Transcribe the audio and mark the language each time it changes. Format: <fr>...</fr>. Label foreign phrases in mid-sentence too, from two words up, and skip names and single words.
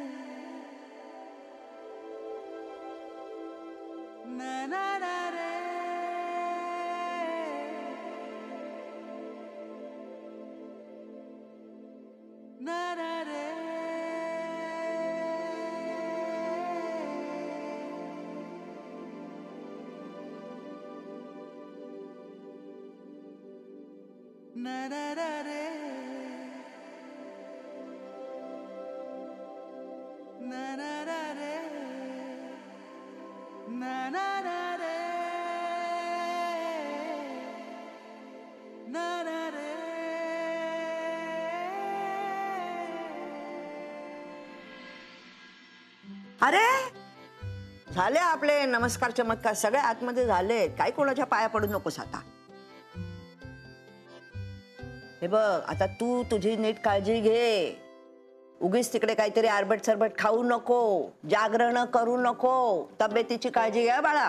<mr>ना ना ना रे ना ना रे na na na re na na na re na na na re na na re अरे झाले आपले नमस्कार चमत्कार सगळे आतमध्ये झाले, काय कोणाच्या पाया पडू नकोस आता। हे बघ आता तू तुझी नीट काळजी घे, उगीच तिकडे काहीतरी आरबट सरबट खाऊ नको, जागरण करू नको, तब्येतीची काळजी घ्या बाळा।</mr>